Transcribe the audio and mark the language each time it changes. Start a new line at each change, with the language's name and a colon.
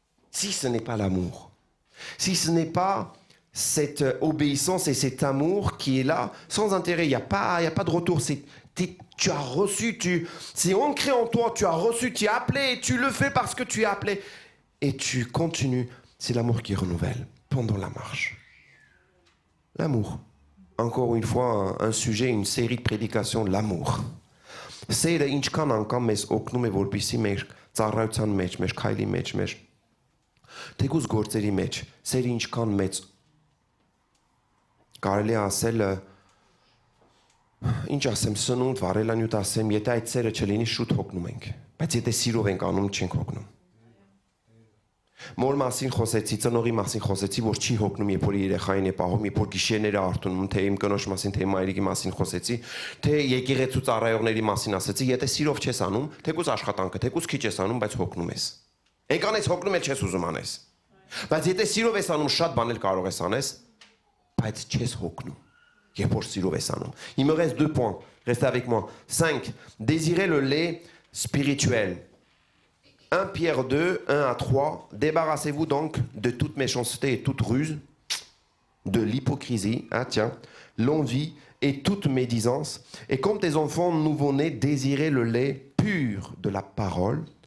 French: Si ce n'est pas l'amour, si ce n'est pas cette obéissance et cet amour qui est là, sans intérêt, il n'y a pas de retour, tu as reçu, c'est ancré en toi, tu as reçu, tu es appelé, et tu le fais parce que tu es appelé. Et tu continues. C'est l'amour qui renouvelle pendant la marche. L'amour. Encore une fois, un sujet, une série de prédications, l'amour.
Armenian: Սերը ինչքան անգամ մեզ օգնում է որպեսզի մեր ծառայության մեջ, մեր քայլի մեջ, մեր թեկուզ գործերի մեջ, սերը ինչքան մեծ կարելի է ասել ինչ ասեմ, սնունդ, վարելանյութ ասեմ, եթե այդ սերը չլինի, շուտ հոգնում ենք, բայց եթե սիրով ենք անում, չենք հոգնում։ Մոր մասին խոսեցի, ծնողի մասին խոսեցի, որ չի հոգնում, երբ որ երեխային է պահում, երբ որ գիշերները արթունում, թե իմ կնոջ մասին, թե իմ մայրիկի մասին խոսեցի, թե եկեղեցու ծառայողների մասին ասեցի, եթե սիրով չես անում, թեկուզ աշխատանքը, թեկուզ քիչ ես անում, բայց հոգնում ես։ Եկան ես հոգնում ես, չես ուզում անես։ Բայց եթե սիրով ես անում, շատ բաներ կարող ես անես, բայց չես հոգնում, երբ որ սիրով ես անում։
French: Il me reste 2 points, restez avec moi. 5. Désirez le lait spirituel. 1 Pierre 2, 1 à 3. Débarrassez-vous donc de toute méchanceté et toute ruse, de l'hypocrisie, l'envie et toute médisance. Et comme des enfants nouveau-nés, désirez le lait pur de la parole.